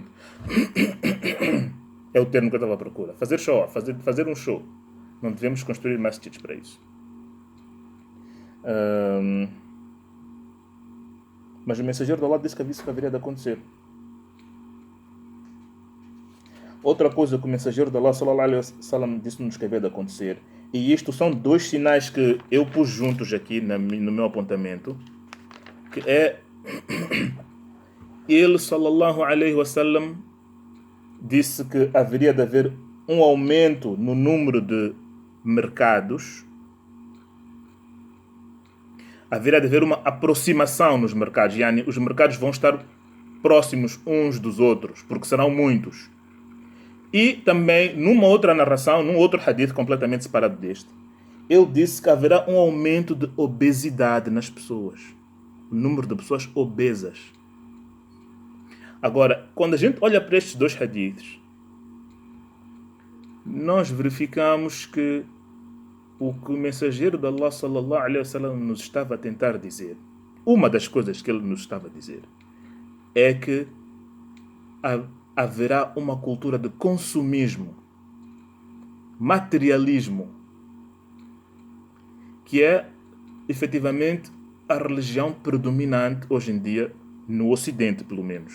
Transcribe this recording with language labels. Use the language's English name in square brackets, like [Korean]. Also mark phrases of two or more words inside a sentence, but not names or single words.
[Portuguese] É o termo que eu estava à procura. Fazer show-off, fazer um show. Não devemos construir masjids para isso. Mas o mensageiro de Allah disse que isso haveria de acontecer. Outra coisa que o mensageiro de Allah [Arabic] صلى الله عليه وسلم [Portuguese] disse-nos que havia de acontecer, e isto são dois sinais que eu pus juntos aqui no meu apontamento, que é ele [Arabic] صلى الله عليه وسلم [Portuguese] disse que haveria de haver um aumento no número de mercados, haveria de haver uma aproximação nos mercados, yani os mercados vão estar próximos uns dos outros, porque serão muitos. E também, numa outra narração, num outro hadith completamente separado deste, ele disse que haverá um aumento de obesidade nas pessoas. O número de pessoas obesas. Agora, quando a gente olha para estes dois hadiths, nós verificamos que o que o mensageiro de Allah [Arabic] صلى الله عليه وسلم [Portuguese] nos estava a tentar dizer, uma das coisas que ele nos estava a dizer, é que haverá uma cultura de consumismo, materialismo, que é efetivamente a religião predominante hoje em dia, no Ocidente pelo menos.